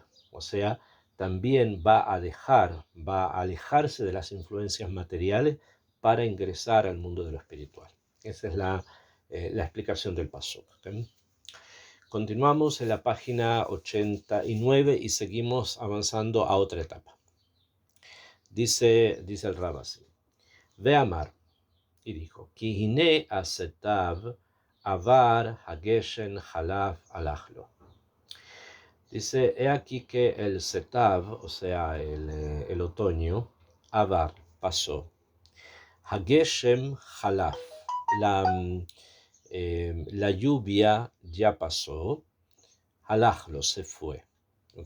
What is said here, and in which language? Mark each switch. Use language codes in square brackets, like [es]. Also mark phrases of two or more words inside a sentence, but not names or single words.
[es] O sea, también va a alejarse de las influencias materiales para ingresar al mundo de lo espiritual. Esa es la explicación del pasuk. ¿Okay? Continuamos en la página 89 y seguimos avanzando a otra etapa. Dice el Rab así: [he] ו אמר, [es] y dijo, [he] כי הנה הסתיו עבר הגשם חלף הלכלו. [es] Dice, he aquí que el setav, o sea, el otoño, avar, pasó. [he] הגשם חלף, [es] la lluvia ya pasó. Halachlo, se fue. ¿Ok?